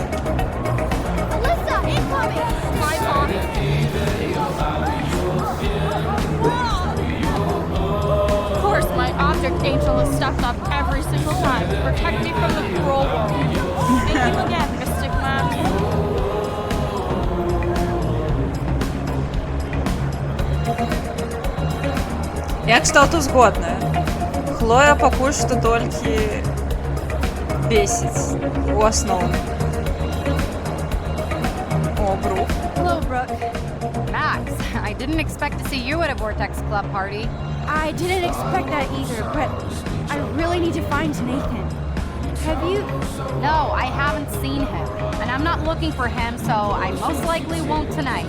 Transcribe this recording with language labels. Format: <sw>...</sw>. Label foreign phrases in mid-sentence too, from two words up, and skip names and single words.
<en>Alyssa, incoming! My mom. Of course, my object angel is stepped up every single time to protect me from the cruel world. Thank you again, Mystic Man.</en> <ru>Я, кстати,</ru> <be>згодна. Хлоя пакуль што толькі бесіць у асноўным. О, Брук.</be> <en>Hello, Brooke. Max, I didn't expect to see you at a Vortex Club party. I didn't expect that either, but I really need to find Nathan. Have you? No, I haven't seen him. And I'm not looking for him, so I most likely won't tonight.</en>